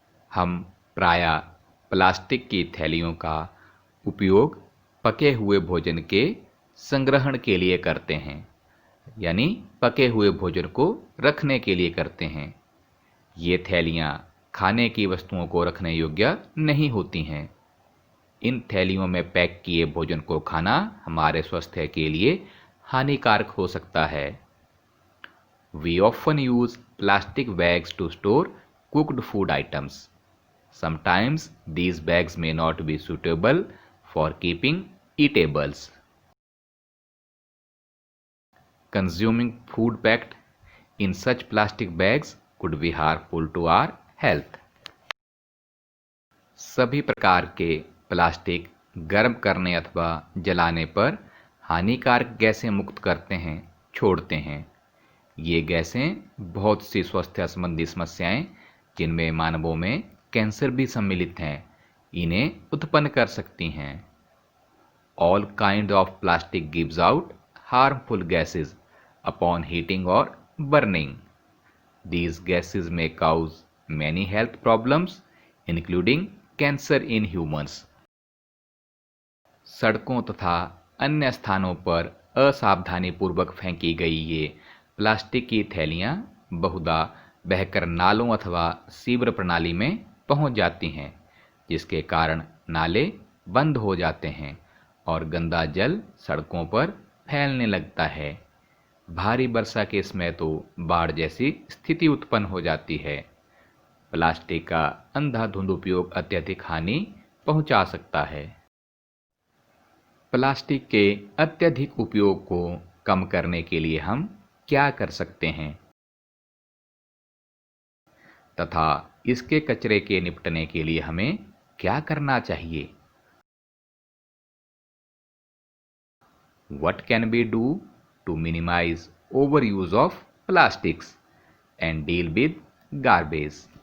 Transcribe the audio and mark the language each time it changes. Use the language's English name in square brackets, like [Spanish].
[Hindi] हम प्रायः प्लास्टिक की थैलियों का उपयोग पके हुए भोजन के संग्रहण के लिए करते हैं, यानी पके हुए भोजन को रखने के लिए करते हैं। ये थैलियाँ खाने की वस्तुओं को रखने योग्य नहीं होती हैं। इन थैलियों में पैक किए भोजन को खाना हमारे स्वास्थ्य के लिए हानिकारक हो सकता है। [English] We often use plastic bags to store cooked food items। Sometimes these bags may not be suitable for keeping eatables। Consuming food packed in such plastic bags could be harmful to our health। [Hindi] सभी प्रकार के plastic गर्म करने अथवा जलाने पर हानिकारक गैसें मुक्त करते हैं, छोड़ते हैं। ये गैसें बहुत सी स्वास्थ्य संबंधी समस्याएं जिनमें मानवों में कैंसर भी सम्मिलित हैं, इन्हें उत्पन्न कर सकती हैं। [English] All kind of plastic gives out harmful gases upon heating or burning. These gases may cause many health problems, including cancer in humans. [Hindi] सड़कों तथा अन्य स्थानों पर असावधानीपूर्वक फेंकी गई ये प्लास्टिक की थैलियाँ बहुधा बहकर नालों अथवा सीवर प्रणाली में पहुँच जाती हैं, जिसके कारण नाले बंद हो जाते हैं और गंदा जल सड़कों पर फैलने लगता है। भारी वर्षा के समय तो बाढ़ जैसी स्थिति उत्पन्न हो जाती है। प्लास्टिक का अंधाधुंध उपयोग अत्यधिक हानि पहुंचा सकता है। प्लास्टिक के अत्यधिक उपयोग को कम करने के लिए हम क्या कर सकते हैं तथा इसके कचरे के निपटने के लिए हमें क्या करना चाहिए? [English] What can we do to minimize overuse of plastics and deal with garbage?